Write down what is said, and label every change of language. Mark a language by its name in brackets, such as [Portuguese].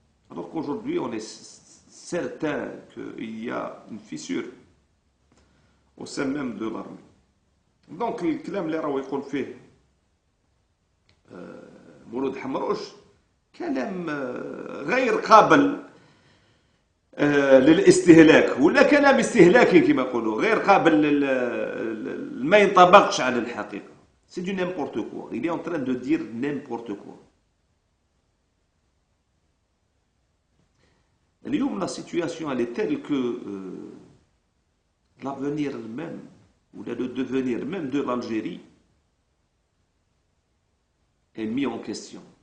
[French] Alors qu'aujourd'hui, on est certain qu'il y a une fissure au sein même de l'armée. [Arabic] Donc, الكلام اللي راهو يقول فيه مولود حمروش كلام غير قابل للاستهلاك، ولا كلام استهلاكي كما يقولوا، غير قابل ما ينطبقش على الحقيقة. [French] C'est du n'importe quoi. Il est en train de dire n'importe quoi. [Arabic] اليوم [French] la situation elle est telle que l'avenir même ou le devenir même de l'Algérie est mis en question.